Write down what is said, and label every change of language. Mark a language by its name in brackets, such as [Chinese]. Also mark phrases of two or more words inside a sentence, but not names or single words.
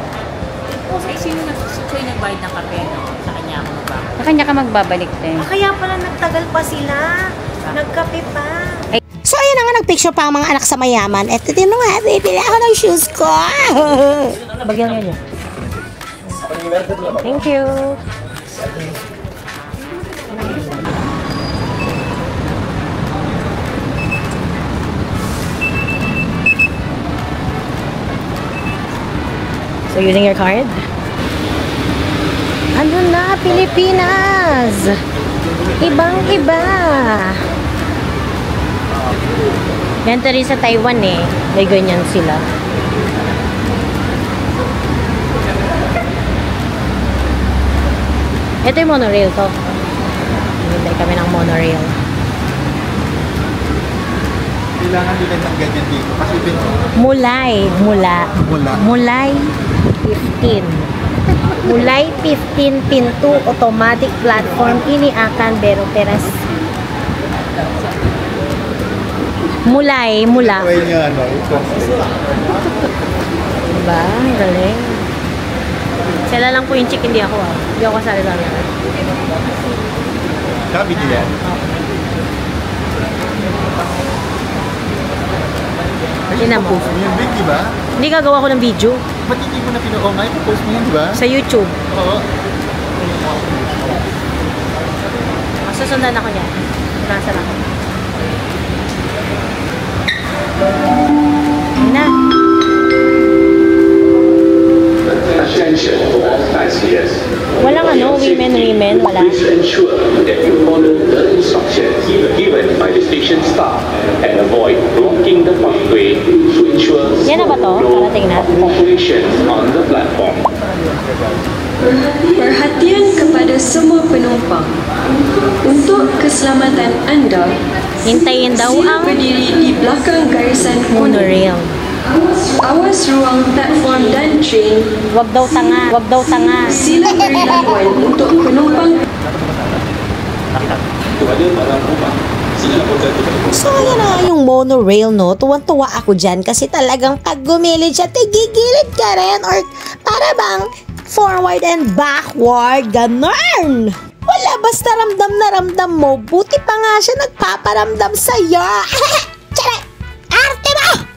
[Filipino] Ay, sino yung nagbayad ng kape, no? Sa kanya ako magbabalik. Sa kanya ka magbabalik, te. Kaya pala nagtagal pa sila. Nagkape pa. So, ayan na nga, nagpicture pa ang mga anak sa mayaman. Eto din nga, bibili ako ng shoes ko. Bagyan nga niya. [English] Thank you. So, using your card? [Filipino] Ano na, Pilipinas? Ibang-iba. Ganito rin sa Taiwan eh. May ganyan sila. Ito yung monorail to. Hintay kami ng monorail. Kailangan nila ng ganyan dito. Kasi [Malay] Mulay 15. Mulay 15 pintu [English] automatic platform [Malay] ini akan beroperas. Mula. [Filipino] Try niya, ano? Diba? Ang galing. Sila lang po yung chick, hindi ako ah. Hindi ako kasali lang yan. Sabi nila. Ay, Tinan mo. post mo yun, Vic, diba? Hindi gagawa ko ng video Ba't hindi mo na pino-online? Post mo yun, diba? sa YouTube. Oo. Masusundan ako niyan. Nasa lang. Ayun na. [English] attention for all passengers. [Filipino] Walang women, wala. [English] Please ensure that you follow the instructions given by the station staff and avoid blocking the pathway to ensure [Filipino] Yan na ba to? Parating na. [English] operations on the platform. [Malay] Perhatian kepada semua penumpang. Untuk keselamatan anda, [Filipino] Hintayin daw sila ang [Malay] berdiri di belakang garisan kuning. [Filipino] monorail. [Malay] Awas ruang platform dan train. [Filipino] Wag daw tanga. [Malay] Sila beri laluan untuk penumpang. [Filipino] So, yan na yung monorail, no? Tuwan-tuwa ako dyan kasi talagang pag gumilid siya, tigigilid ka rin or para bang [English] forward and backward, [Filipino] ganun. Wala, basta ramdam na ramdam mo. Buti pa nga siya nagpaparamdam sa'yo. Tiyara! Arte mo!